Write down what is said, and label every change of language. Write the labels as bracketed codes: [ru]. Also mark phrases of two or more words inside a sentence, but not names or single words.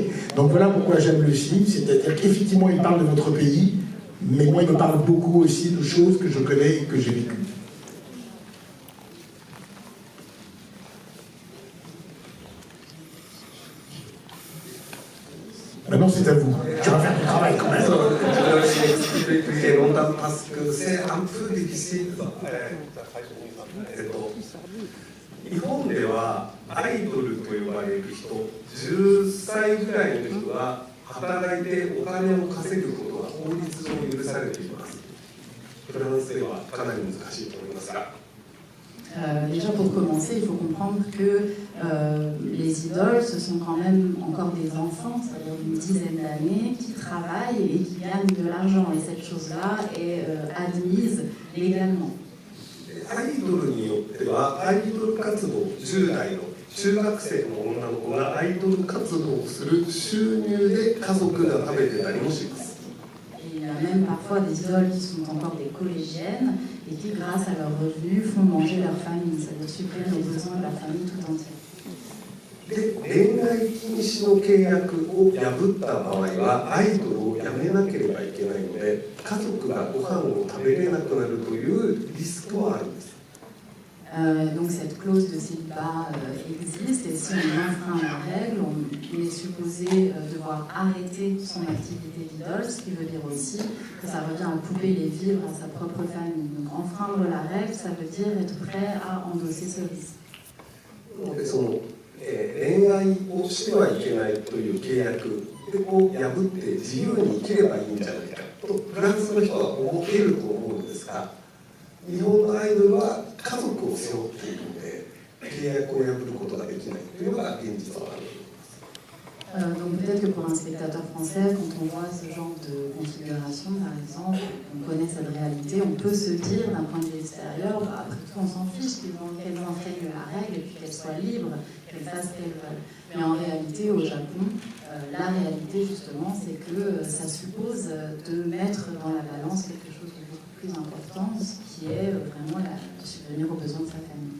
[fr] Donc voilà pourquoi j'aime le film, c'est-à-dire qu'effectivement, il parle de votre pays, mais moi, il me parle beaucoup aussi de choses que je connais et que j'ai vécues. Maintenant, c'est à vous. Tu vas faire du travail quand même. C'est un peu difficile. [ja] 日本ではアイドルと呼ばれる人、10歳ぐらいの人は働いてお金を稼ぐことが法律上許されています。フランスではかなり難しいと思いますが。 [fr] Déjà pour commencer, il faut comprendre que les idoles, ce sont quand même encore des enfants, c'est-à-dire une dizaine d'années, qui travaillent et qui gagnent de l'argent. Et cette chose-là est admise légalement. [ja] アイドルによってはアイドル活動、10代の中学生の女の子がアイドル活動をする収入で家族が食べてたりもします。 [fr] Il y a même parfois des idoles qui sont encore des collégiennes et qui, grâce à leurs revenus, font manger leur famille, c'est-à-dire supplient les besoins de leur famille tout entière. [ja] で、恋愛禁止の契約を破った場合はアイドルをやめなければいけないので、家族がご飯を食べれなくなるというリスクはあるんです。 [fr] Donc cette clause de célibat existe et si on enfreint la règle, on est supposé devoir arrêter son activité d'idole, ce qui veut dire aussi que ça revient à couper les vivres à sa propre famille. Donc enfreindre la règle, ça veut dire être prêt à endosser ce risque. [ja] でその恋愛をしてはいけないという契約を破って自由に生きればいいんじゃないかとフランスの人は思っていると思うんですが、日本のアイドルは家族を背負っているので契約を破ることができないというのが現実はある。 [fr] Donc peut-être que pour un spectateur français, quand on voit ce genre de configuration, par exemple, on connaît cette réalité, on peut se dire d'un point de vue extérieur, bah, après tout on s'en fiche qu'elles enseignent la règle et puis qu'elles soient libres, qu'elles fassent ce qu'elles veulent. Mais en réalité, au Japon, la réalité justement, c'est que ça suppose de mettre dans la balance quelque chose de beaucoup plus important, qui est vraiment de subvenir aux besoins de sa famille.